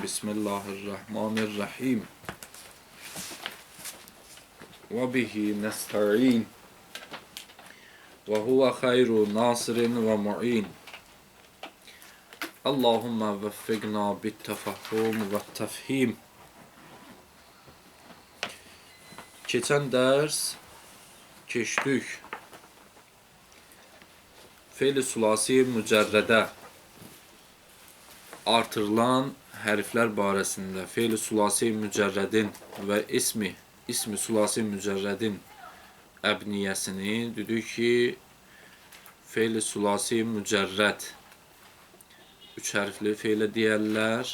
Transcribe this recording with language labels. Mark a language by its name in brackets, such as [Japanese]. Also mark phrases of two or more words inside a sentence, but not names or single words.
[Arabic] بسم الله الرحمن الرحيم. وبه نستعين. وهو خير ناصر ومعين. اللهم وفقنا بالتفهم والتفهيم. [Azerbaijani] Keçən dərs keçdik fe'l-i sulasi mücərrədə artırılan hərflər barəsində fe'l-i sulasi mücərrədin və ismi sulasi mücərrədin əbniyyəsini dedik ki, fe'l-i sulasi mücərrəd 3 hərfli fe'lə deyərlər.